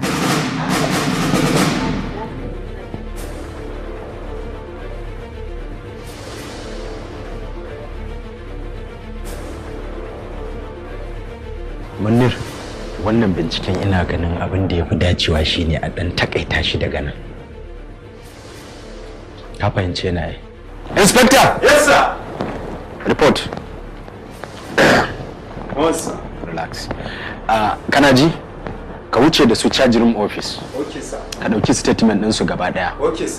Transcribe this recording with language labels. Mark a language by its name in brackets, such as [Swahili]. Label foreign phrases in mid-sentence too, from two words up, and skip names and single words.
[Hausa] Munir, wannan binciken ina ganin abin da ya fi dacewa shine a ɗan takaita shi daga nan. Ka fahimce na yi. Inspector! [English] Yes, sir! Report. Yes, sir. Relax. [Hausa] Kana ji? Ka wuce da su [English] charge room office. Okay, sir. [Hausa] Ka ɗauki statement ɗinsu gaba ɗaya. [English] Okay, sir.